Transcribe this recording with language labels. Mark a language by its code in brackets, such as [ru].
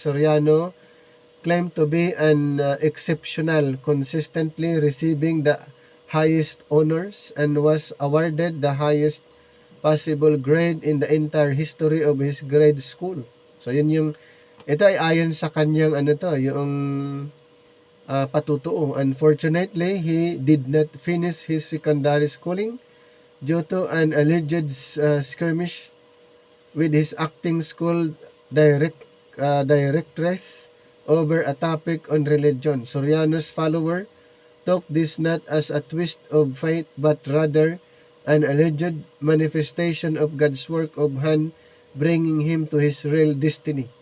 [en] Soriano claimed to be an exceptional, consistently receiving the highest honors and was awarded the highest possible grade in the entire history of his grade school. [tl] So ito ay ayon sa kanyang yung patutuo. [en] Unfortunately, he did not finish his secondary schooling due to an alleged skirmish with his acting school directress over a topic on religion. Soriano's follower took this not as a twist of fate but rather an alleged manifestation of God's work of hand bringing him to his real destiny.